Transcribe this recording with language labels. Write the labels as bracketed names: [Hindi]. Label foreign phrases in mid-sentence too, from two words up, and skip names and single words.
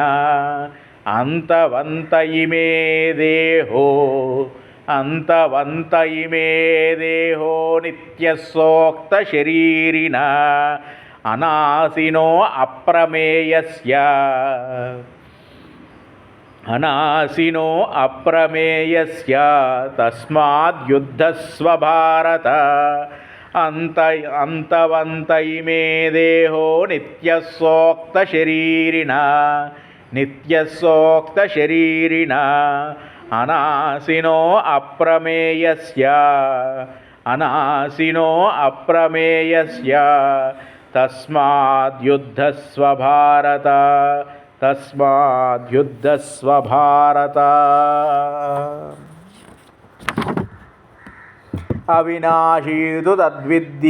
[Sanskrit] అంతవంత ఇమే దేహో అంతవంత ఇమే దేహో నిత్యస్సోక్తశరీరిణా. అనాశినో అప్రమేయస్య అనాశినో అప్రమేయస్య తస్మాద్ యుద్ధస్వ భారత. अंतवंत इमे देहो नित्यस्सोक्तशरीरिणा अनासिनो अप्रमेयस्य तस्माद्युद्धस्व भारत अविनाशी तु तद्विद्धि